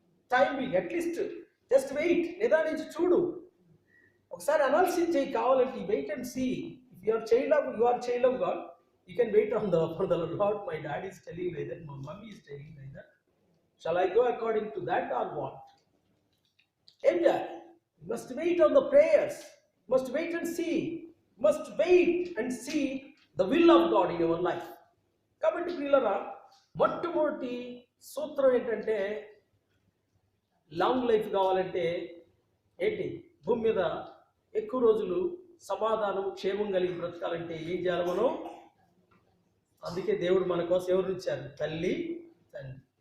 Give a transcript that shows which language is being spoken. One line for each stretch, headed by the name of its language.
Telugu: Time at least just wait, నిదానించి చూడు, ఒకసారి అనాలిసిస్ చేయి.
English: కావాలంటే wait and see. If you are child of God, you can wait on for the Lord. My dad is telling like that, my mummy is telling like that. Shall I go according to that or what? ఏం చేయాలి? You must wait on the prayers. You must wait and see. You must wait and see the will of God in your life.
Telugu: కాబట్టి పిల్లరా, మొట్టమొదటి సూత్రం ఏంటంటే, long life కావాలంటే ఏంటి? భూమి మీద ఎక్కువ రోజులు సమాధానం క్షేమం కలిగి బ్రతకాలంటే ఏం చేయాలి మనం? అందుకే దేవుడు మన కోసం ఎవరు ఇచ్చారు? తల్లి తండ్రి.